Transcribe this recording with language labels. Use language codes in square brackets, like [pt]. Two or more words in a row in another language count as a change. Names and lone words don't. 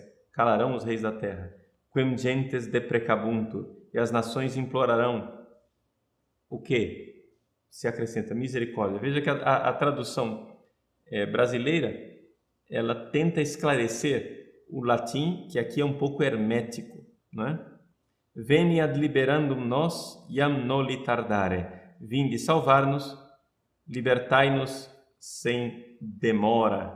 [pt] Calarão os reis da terra. [la] Quem gentes deprecabuntur. [pt] E as nações implorarão o quê? Se acrescenta misericórdia. Veja que a tradução brasileira, ela tenta esclarecer o latim, que aqui é um pouco hermético, né? [la] Veni ad liberandum nos, iam noli tardare. [pt] Vinde salvar-nos, libertai-nos sem demora.